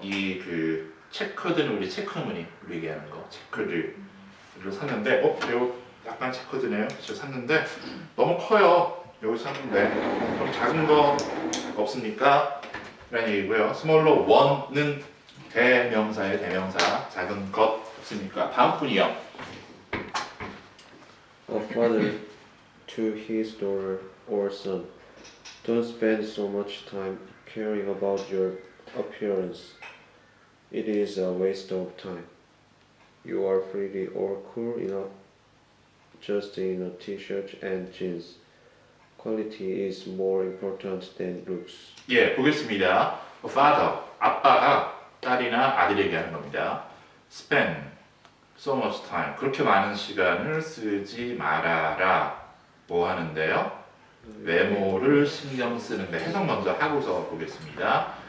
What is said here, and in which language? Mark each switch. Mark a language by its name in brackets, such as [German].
[Korean] 이 그 체크드는 우리 체크무늬 우리 얘기하는 거 체크드를 샀는데 이거 약간 체크드네요. 그래서 샀는데 너무 커요. 여기 샀는데 좀 작은 거 없습니까? 라는 얘기고요. 스몰러 원은 대명사의 대명사. 작은 것 없습니까? 다음 분이요. [English] A father to his daughter or son. Don't spend so much time caring about your appearance. It is a waste of time. You are pretty or cool enough just in a t-shirt and jeans. Quality is more important than looks. [Korean] 예, 보겠습니다. Father, 아빠가 딸이나 아들에게 하는 겁니다. [English] Spend so much time. [Korean] 그렇게 많은 시간을 쓰지 말아라. 뭐 하는데요? 외모를 신경 쓰는데 해석 먼저 하고서 보겠습니다.